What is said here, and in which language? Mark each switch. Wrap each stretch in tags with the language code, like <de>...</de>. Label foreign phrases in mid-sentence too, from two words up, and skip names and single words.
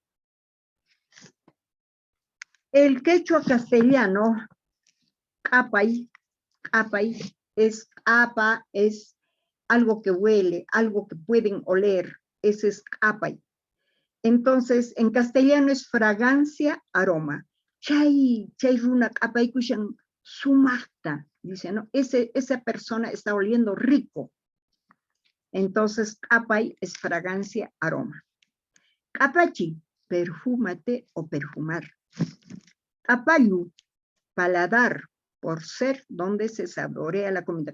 <es>El quechua castellano, apay, es apa, es algo que huele, algo que pueden oler, ese es apay. Entonces, en castellano es fragancia, aroma.</es> <qu>Chay runa apay kushan sumacta,</qu> <es>dice, ¿no? Esa persona está oliendo rico. Entonces, apay es fragancia, aroma. Apachi, perfúmate o perfumar. Apayu, paladar, por ser donde se saborea la comida.</es>